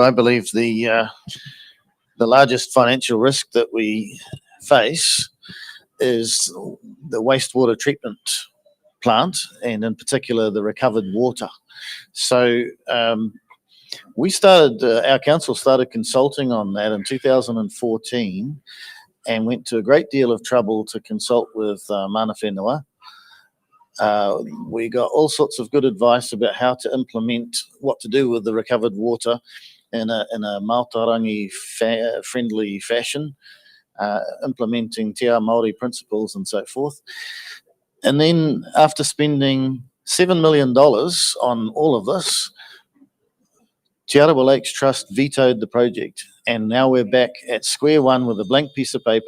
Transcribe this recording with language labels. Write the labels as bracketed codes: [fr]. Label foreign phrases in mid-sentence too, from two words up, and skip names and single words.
[en] I believe the largest financial risk that we face is the wastewater treatment plant, and in particular the recovered water. So we started, our council started consulting on that in 2014 and went to a great deal of trouble to consult with [mi] mana whenua. [en] We got all sorts of good advice about how to implement what to do with the recovered water in a Mātauranga friendly fashion. implementing [mi] Te Ao Māori [en] principles and so forth. And then after spending $7 million on all of this, Te Arawa Lakes Trust vetoed the project, and now we're back at square one with a blank piece of paper.